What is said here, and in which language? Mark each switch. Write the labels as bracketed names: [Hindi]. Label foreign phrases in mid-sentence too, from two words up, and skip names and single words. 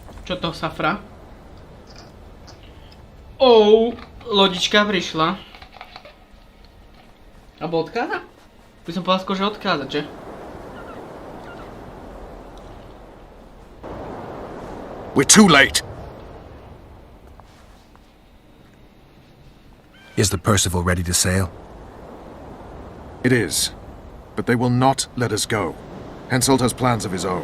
[Slovak] Čo to, safra? Oh, lodička prišla. Abo odkáza? By som povedal skôr, že odkázať, že? [English] We're too late. Is the Percival ready to sail? It is. But they will not let us go. Henselt has plans of his own.